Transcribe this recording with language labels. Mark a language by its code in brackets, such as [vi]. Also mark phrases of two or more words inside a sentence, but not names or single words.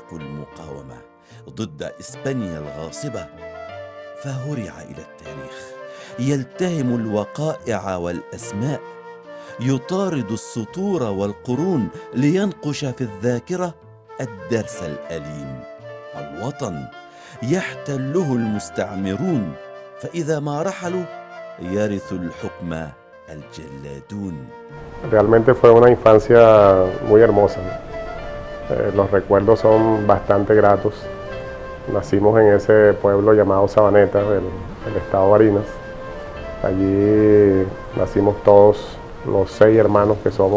[ar] المقاومة ضد إسبانيا الغاصبة، فهرع إلى التاريخ يلتهم الوقائع والأسماء، يطارد السطور والقرون لينقش في الذاكرة الدرس الأليم: الوطن يحتله المستعمرون، فإذا ما رحلوا يرث الحكم الجلادون. [es] Realmente fue una infancia muy hermosa. Los recuerdos son bastante gratos. Nacimos en ese pueblo llamado Sabaneta, del estado Barinas. Allí nacimos todos los 6 hermanos que somos.